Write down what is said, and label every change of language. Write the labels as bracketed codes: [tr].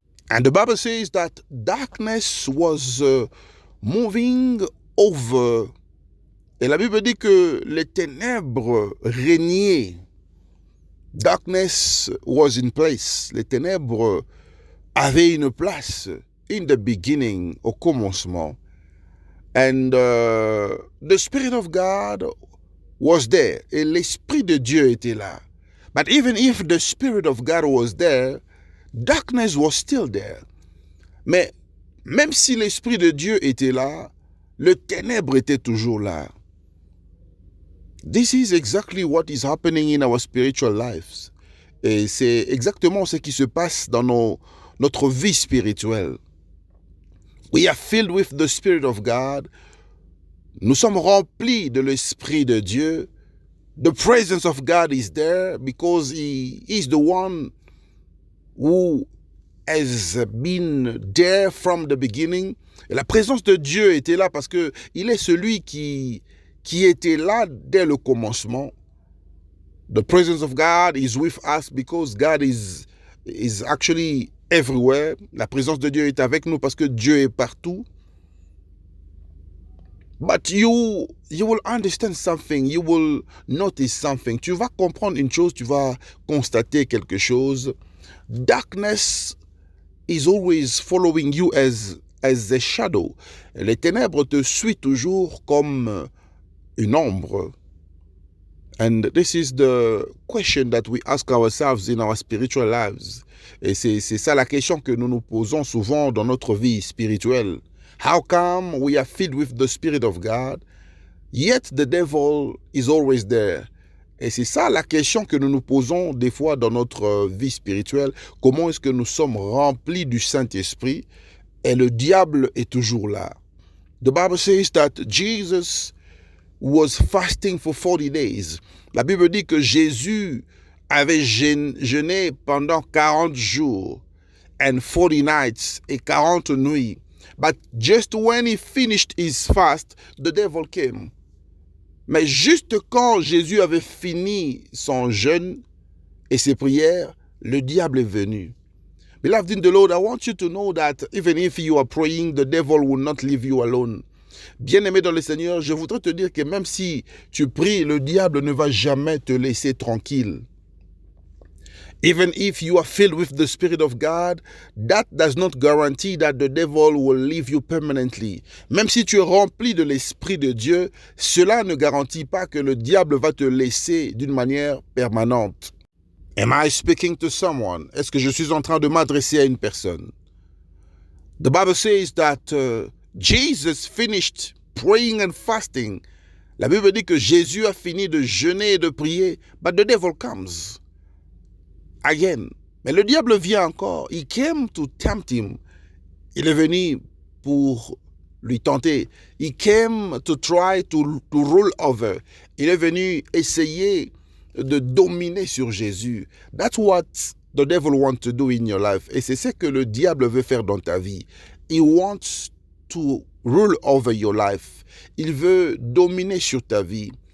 [en] And the Bible says that darkness was moving over. [fr] Et la Bible dit que les ténèbres régnaient. [en] Darkness was in place. [fr] Les ténèbres avaient une place. [en] In the beginning, [fr] au commencement. [en] And the Spirit of God was there. [fr] Et l'Esprit de Dieu était là. [en] But even if the Spirit of God was there, darkness was still there. [fr] Mais même si l'Esprit de Dieu était là, le ténèbre était toujours là. [en] This is exactly what is happening in our spiritual lives. [fr] Et c'est exactement ce qui se passe dans notre vie spirituelle. [en] We are filled with the Spirit of God. [fr] Nous sommes remplis de l'Esprit de Dieu. [en] The presence of God is there because He is the one who has been there from the beginning. [fr] Et la présence de Dieu était là parce que il est celui qui était là dès le commencement. [en] The presence of God is with us because God is actually everywhere. [fr] La présence de Dieu est avec nous parce que Dieu est partout. [en] But you will understand something, you will notice something. [fr] Tu vas comprendre une chose, tu vas constater quelque chose. [en] Darkness is always following you as a shadow. [fr] Les ténèbres te suivent toujours comme une ombre. [en] And this is the question that we ask ourselves in our spiritual lives. [fr] Et c'est ça la question que nous nous posons souvent dans notre vie spirituelle. [en] How come we are filled with the Spirit of God, yet the devil is always there? [fr] Et c'est ça la question que nous nous posons des fois dans notre vie spirituelle. Comment est-ce que nous sommes remplis du Saint-Esprit et le diable est toujours là? [en] The Bible says that Jesus was fasting for 40 days. [fr] La Bible dit que Jésus avait jeûné pendant 40 jours [en] and 40 nights [fr] et 40 nuits. [en] But just when he finished his fast, the devil came. [fr] Mais juste quand Jésus avait fini son jeûne et ses prières, le diable est venu. [en] Beloved in the Lord, I want you to know that even if you are praying, the devil will not leave you alone. [fr] Bien-aimé dans le Seigneur, je voudrais te dire que même si tu pries, le diable ne va jamais te laisser tranquille. [en] Even if you are filled with the Spirit of God, that does not guarantee that the devil will leave you permanently. [fr] Même si tu es rempli de l'Esprit de Dieu, cela ne garantit pas que le diable va te laisser d'une manière permanente. [en] Am I speaking to someone? [fr] Est-ce que je suis en train de m'adresser à une personne? [en] The Bible says that Jesus finished praying and fasting. [fr] La Bible dit que Jésus a fini de jeûner et de prier, [en] but the devil comes again. [fr] Mais le diable vient encore. [en] He came to tempt him. [fr] Il est venu pour lui tenter. [en] He came to try to rule over. [fr] Il est venu essayer de dominer sur Jésus. [en] That's what the devil wants to do in your life. [fr] Et c'est ce que le diable veut faire dans ta vie. [en] He wants to rule over your life. [fr] Il veut dominer sur ta vie.